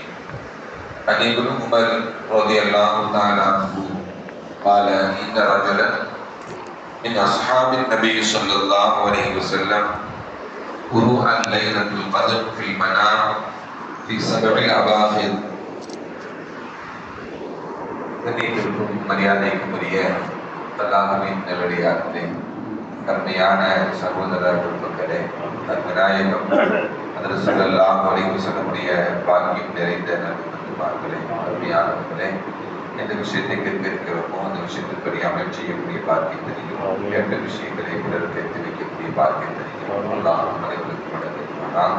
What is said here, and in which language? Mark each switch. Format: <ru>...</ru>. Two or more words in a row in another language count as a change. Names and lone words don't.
<ar>عن ابن عمر رضي الله تعالى عنه قال إن رجلا من أصحاب النبي صلى الله عليه وسلم رؤى ليلة القدر في المنام في 7 أواخر.</ar> <ta>கண்ணியத்திற்கும் மரியாதைக்கும் உரிய அல்லாஹ்வின் நல்லடியார்களே, கருமையான சகோதர குடும்பங்களே, விநாயகம் ஹதரத்</ta> <ar>صلى الله عليه وسلم</ar> <ta>பாக்கியம் நிறைந்த நண்பர்களே, அருமையானவர்களே, எந்த விஷயத்தை கேட்க இருக்கிறோமோ அந்த விஷயத்தின்படி அமல் செய்யக்கூடிய பாக்கியத்தையும், கேட்ட விஷயங்களை பிறருக்கு எடுத்து வைக்கக்கூடிய பாக்கியத்தையும் அல்லாஹ் அனைவருக்கும் வழங்குவானாக.</ta>